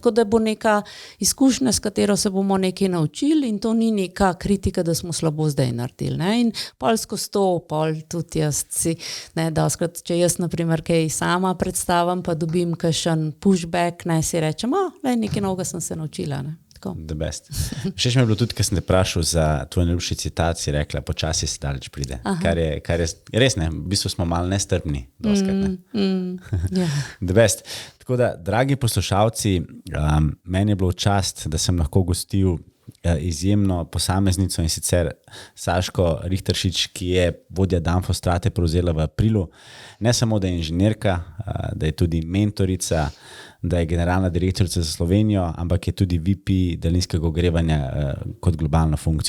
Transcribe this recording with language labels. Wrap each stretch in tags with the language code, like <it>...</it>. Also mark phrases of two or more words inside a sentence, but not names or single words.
<sl>Tako da bo neka izkušnja, s katero se bomo nekaj naučili in to ni neka kritika, da smo slabo zdaj naredili. Ne? In pol skozi to, pol tudi jaz si, ne, doskrat, če jaz naprimer kaj sama predstavim, pa dobim kakšen pushback, ne, si rečem, nekaj novega sem se naučila. Ne?</sl> <en>The best.</en> <sl>Všeč mi je bilo tudi, ko sem te vprašal za tvoj najljubši citat, si rekla, počasi se daleč pride. Kar je res, ne, v bistvu smo malo nestrpni.</sl> <en>Yeah. The best.</en> <sl>Tako da, dragi poslušalci, meni je bilo čast, da sem lahko gostil izjemno posameznico in sicer Saško Richteršič, ki je vodja Danfostrate prevzela v aprilu. Ne samo, da je inženirka, da je tudi mentorica, da je generalna direktorica za Slovenijo, ampak je tudi VP daljinskega ogrevanja kot globalno funkcijo.</sl>